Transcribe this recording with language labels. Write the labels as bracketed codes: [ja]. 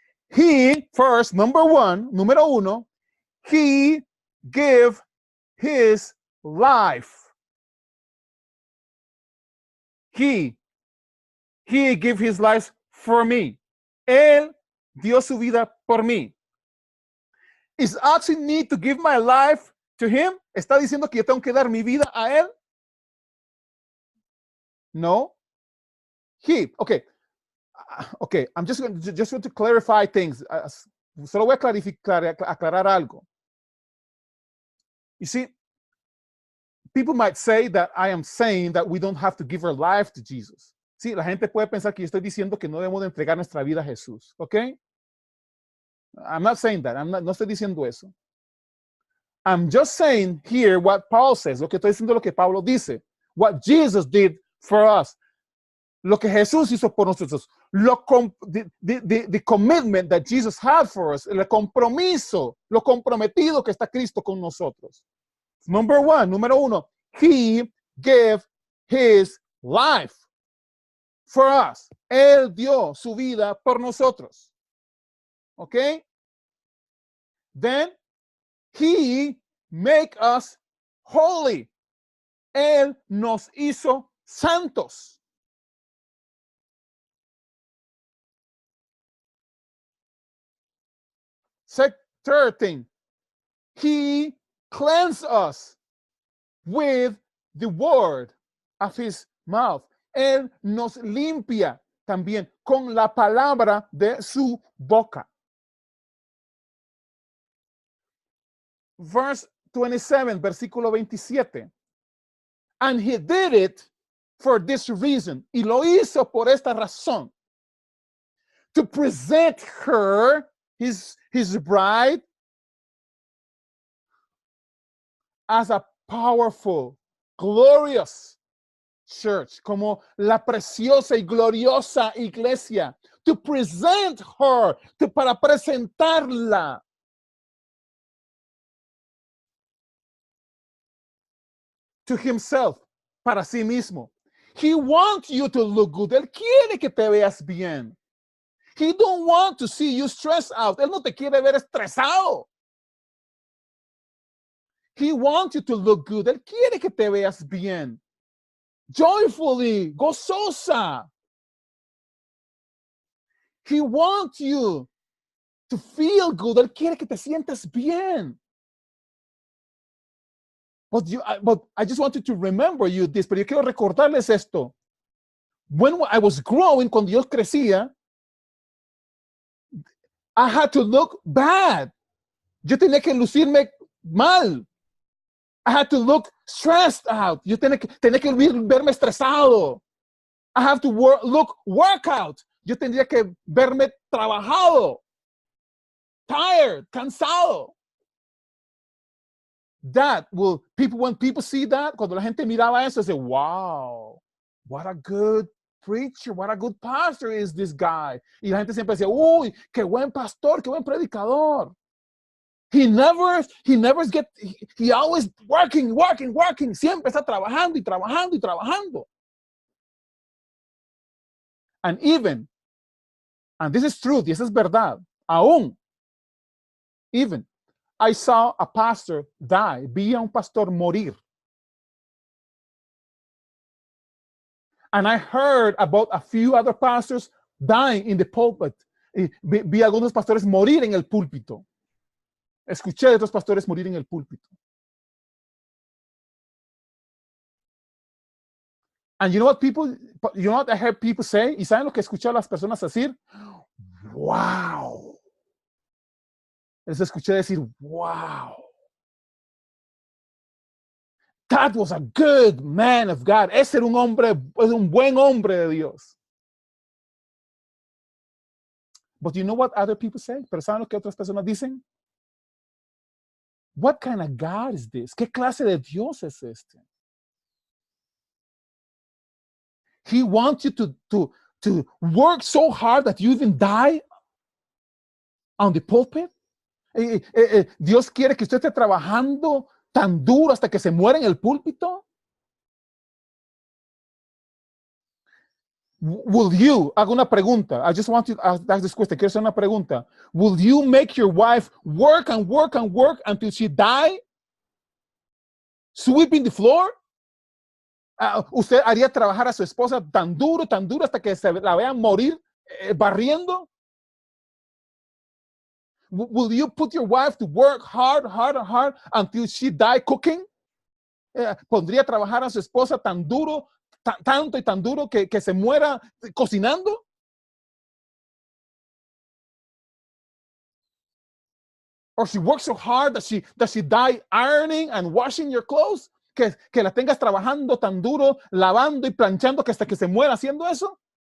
[en] He first, [es] número uno, [en] he gave his life. He gave his life for me. [es] Él dio su vida por mí. [en] Is asking me to give my life to him? [es] ¿Está diciendo que yo tengo que dar mi vida a él? [en] No. He, okay. Okay, I'm just going to clarify things. [es] Solo voy a aclarar algo. [en] You see, people might say that I am saying that we don't have to give our life to Jesus. [es] Sí, la gente puede pensar que yo estoy diciendo que no debemos de entregar nuestra vida a Jesús. [en] ¿Ok? I'm not saying that. [es] No estoy diciendo eso. [en] I'm just saying here what Paul says. [es] Lo que estoy diciendo lo que Pablo dice. [en] What Jesus did for us. [es] Lo que Jesús hizo por nosotros. [en] The commitment that Jesus had for us. [es] El compromiso. Lo comprometido que está Cristo con nosotros. Número uno. [en] He gave his life for us. [es] Él dio su vida por nosotros. [en] Okay? Then he make us holy. [es] Él nos hizo santos. [en] Third thing, he cleansed us with the word of his mouth. [es] Él nos limpia también con la palabra de su boca. [en] Verse 27, versículo 27. And he did it for this reason. [es] Y lo hizo por esta razón. [en] To present her, his bride, as a powerful, glorious church, [es] como la preciosa y gloriosa iglesia. [en] To present her, [es] para presentarla. [en] To himself, [es] para sí mismo. [en] He wants you to look good. [es] Él quiere que te veas bien. [en] He don't want to see you stressed out. [es] Él no te quiere ver estresado. [en] He wants you to look good. [es] Él quiere que te veas bien. [en] Joyfully, gozosa. He wants you to feel good. [es] Él quiere que te sientas bien. [en] But I just wanted to remember you this, [es] pero yo quiero recordarles esto. [en] When I was growing, [es] cuando yo crecía, [en] I had to look bad. [es] Yo tenía que lucirme mal. [en] I had to look stressed out. [es] Yo tenía que verme estresado. [en] I have to look workout. [es] Yo tendría que verme trabajado. [en] Tired, cansado. When people see that, [es] cuando la gente miraba eso, [en] say, wow, what a good preacher, what a good pastor is this guy. [es] Y la gente siempre decía, uy, qué buen pastor, qué buen predicador. [en] He always working. [es] Siempre está trabajando y trabajando y trabajando. [en] And this is truth, [es] y esa es verdad, [en] even, I saw a pastor die. [es] Vi a un pastor morir. [en] And I heard about a few other pastors dying in the pulpit. [es] Vi a algunos pastores morir en el púlpito. Escuché de otros pastores morir en el púlpito. [en] And you know what I heard people say? [es] ¿Y saben lo que escuché a las personas decir? Wow. Les escuché decir, wow. [en] That was a good man of God. [es] Ese era un buen hombre de Dios. [en] But you know what other people say? [es] Pero ¿saben lo que otras personas dicen? [en] What kind of God is this? [es] ¿Qué clase de Dios es este? [en] He wants you to work so hard that you even die on the pulpit. [es] Dios quiere que usted esté trabajando tan duro hasta que se muera en el púlpito. [en] Will you, [es] hago una pregunta. [en] I just want to ask this question. [es] Quiero hacer una pregunta. [en] Will you make your wife work until she die? Sweeping the floor? [es] ¿Usted haría trabajar a su esposa tan duro hasta que se la vean morir barriendo? [en] Will you put your wife to work hard until she die cooking? [es] ¿Pondría a trabajar a su esposa tan duro, tanto y tan duro que se muera cocinando? [en] Or she works so hard that she die ironing and washing your clothes. [es] Que la tengas trabajando tan duro, lavando y planchando que hasta que se muera haciendo eso.